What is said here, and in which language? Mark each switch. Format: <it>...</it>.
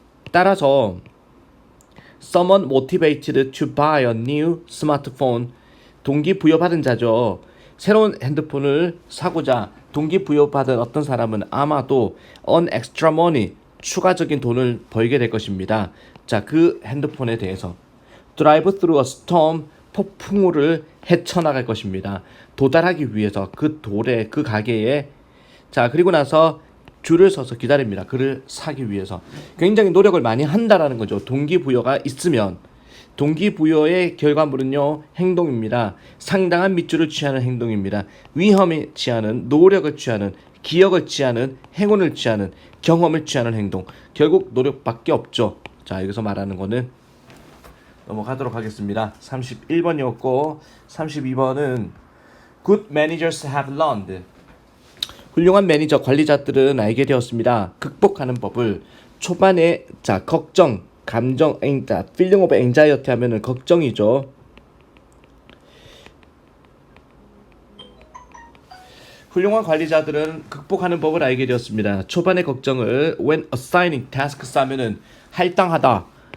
<ko>따라서</ko> <en>someone motivated to buy a new smartphone,</en> <ko>동기부여받은 자죠. 새로운 핸드폰을 사고자 동기부여받은 어떤 사람은 아마도</ko> <en>earn extra money,</en> <ko>추가적인 돈을 벌게 될 것입니다. 그 핸드폰에 대해서</ko> <en>drive through a storm,</en> <ko>폭풍우를 헤쳐나갈 것입니다. 도달하기 위해서 그 가게에 그리고 나서 줄을 서서 기다립니다. 그를 사기 위해서 굉장히 노력을 많이 한다라는 거죠. 동기부여가 있으면 동기부여의 결과물은요, 행동입니다. 상당한 밑줄을 취하는 행동입니다. 위험에 취하는, 노력을 취하는, 기억을 취하는, 행운을 취하는, 경험을 취하는 행동. 결국 노력밖에 없죠. 여기서 말하는 거는 넘어가도록 하겠습니다. 31번이었고 32번은</ko> <en>Good managers have learned.</en> <ko>훌륭한 매니저, 관리자들은 알게 되었습니다. 극복하는 법을 초반에 걱정, 감정,</ko> <en>feeling of anxiety</en> <ko>하면은 걱정이죠. 훌륭한 관리자들은 극복하는 법을 알게 되었습니다. 초반의 걱정을</ko> <en>when assigning tasks</en> <ko>하면은 할당하다.</ko>